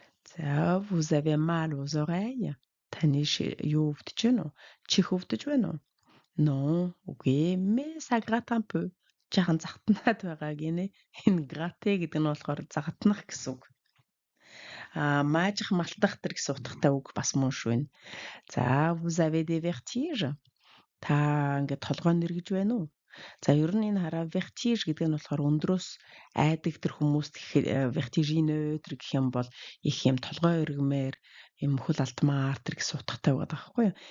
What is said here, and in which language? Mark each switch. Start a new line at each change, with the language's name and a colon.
French: За vous avez mal aux oreilles?
Mongolian: Таны юу өвдөж байна уу? Чих өвдөж байна уу?
French: Non,
Mongolian: үгүй,
French: mais ça gratte un peu.
Mongolian: Жахан загтнаад байгаа гинэ. Энэ gratter гэдэг нь болохоор загтнах гэсэн үг. Маажих малтах тэр гэсэн утгатай үг бас мөн шүү энэ.
French: За vous avez des vertiges?
Mongolian: Та ингээд толгой нэргэж байна уу? За ер нь энэ хараа vertige гэдэг нь болохоор өндрөөс айдаг тэр хүмүүст vertigineux тэр гэх юм бол их юм толгой эргэмээр юм хөл алтмаар тэр гэсэн утгатай байдаг байхгүй юу?